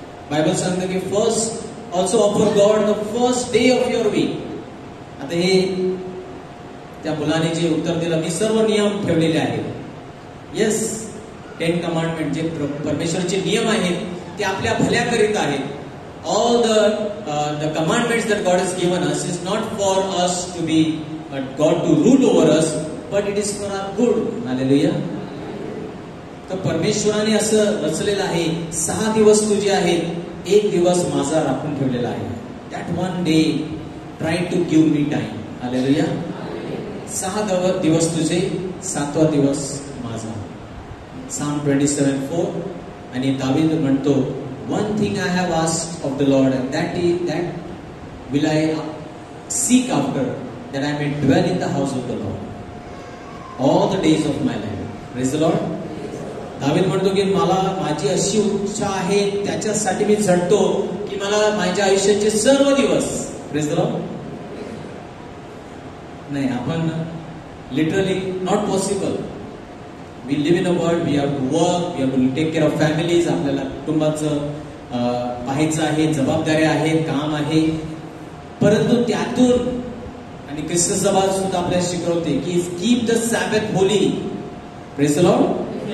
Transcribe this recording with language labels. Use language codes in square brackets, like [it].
[mr] Bible सांगतं की [en] First also offer God the first day of your week. [mr] आता हे त्या मुलाने जे उत्तर दिलं, मी सर्व नियम ठेवलेले आहेत. येस, 10 कमांडमेंट जे परमेश्वरचे नियम आहेत ते आपल्या भल्याकरिता आहेत. [en] All the commandments that God has given us is not for us to be God to rule over us, but it is for our good. Hallelujah. [mr] तर परमेश्वराने असं रचलेलं आहे, 6 दिवस तुझे आहेत, 1 दिवस माझा राखून ठेवलेला आहे. [en] That one day try to give me time. [mr] Hallelujah. 6 दिवस तुझे, 7वा दिवस माझा. [en] Psalm 27:4. [mr] आणि दावीद म्हणतो, [en] one thing I have asked of the Lord, and that will I seek after, that I may dwell in the house of the Lord all the days of my life. Praise the Lord. [mr] दावीद म्हणतो की मला माझी अशी इच्छा आहे, त्याच्यासाठी मी झटतो की मला माझ्या आयुष्याचे सर्व दिवस. [en] Praise the Lord. [mr] नाही, आपण [en] Literally not possible. We live in a world, we have to work, we have to take care of families. [mr] आपल्याला कुटुंबाचं पाहायचं आहे, जबाबदाऱ्या आहेत, काम आहे. परंतु त्यातून आणि ख्रिस्त सभा सुद्धा आपल्याला शिकवते की [en] Keep the Sabbath holy. Praise the Lord.